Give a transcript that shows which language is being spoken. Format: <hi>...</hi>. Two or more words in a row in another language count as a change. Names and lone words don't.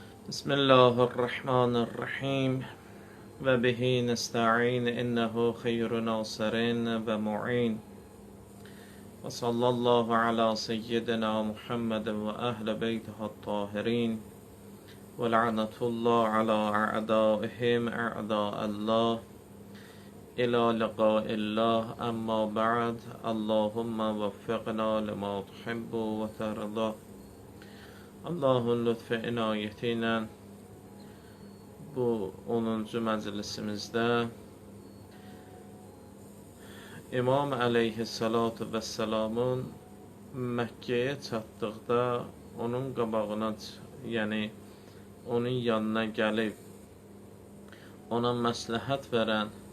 <ar>بسم الله الرحمن الرحيم وبه نستعين إنه خير ناصر ومعين وصلى الله على سيدنا محمد وأهل بيته الطاهرين ولعنة الله على أعدائهم أعداء الله إلى لقاء الله. أما بعد، اللهم وفقنا لما تحب وترضى.</ar> <az>Allah'ın lütfü inayetiyle bu 10-cu məclisimizdə İmam</az> <ar>عليه الصلاة والسلام</ar> <az>Məkkəyə çatdıqda onun qabağına, yəni onun yanına gəlib ona məsləhət verən</az>